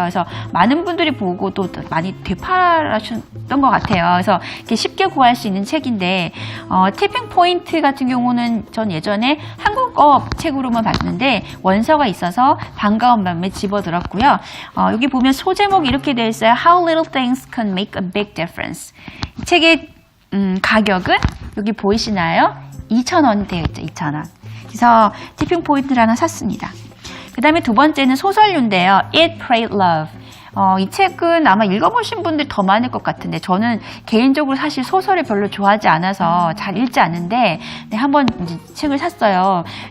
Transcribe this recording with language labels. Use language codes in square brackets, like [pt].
[ko] 그래서 많은 분들이 보고 또 많이 되팔았던 것 같아요. 그래서 이렇게 쉽게 구할 수 있는 책인데 티핑 포인트 같은 경우는 전 예전에 한국어 책으로만 봤는데 원서가 있어서 반가운 마음에 집어들었고요. 여기 보면 소제목이 이렇게 되어 있어요. [en] How little things can make a big difference. [ko] 이 책의 가격은 여기 보이시나요? 2,000원 되어 있죠. 2,000원. 그래서 티핑 포인트를 하나 샀습니다. 그 다음에 두 번째는 소설류인데요. [en] Eat, Pray, Love. [ko] 이 책은 아마 읽어보신 분들이 더 많을 것 같은데 저는 개인적으로 사실 소설을 별로 좋아하지 않아서 잘 읽지 않는데 한번 이제 책을 샀어요.